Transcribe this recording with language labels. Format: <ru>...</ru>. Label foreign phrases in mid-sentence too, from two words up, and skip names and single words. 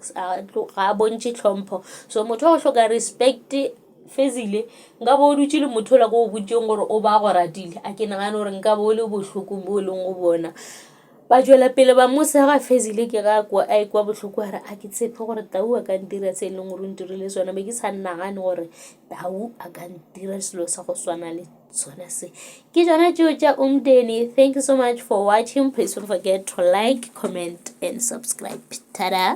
<nso>ga a bontše tlhompho so motho wa go hloka respect Fezile nka bo o dutše le motho la ko go botšeng gore o ba go ratile a ke nagane gore nka bo o le bohloko bo e leng go bona ba tšwela pele ba mosega Fezile ke ga a ekwa bohloko a re a ke tshepe gore Tau a ka ntira se e leng gore o ntirile sona be ke sa nnagane gore Tau a ka ntira selo sa go swana le sona se ke tšona tšeo tša umdeni</nso> <en>thank you so much for watching please don't forget to like comment and subscribe</en> <nso>tada</nso>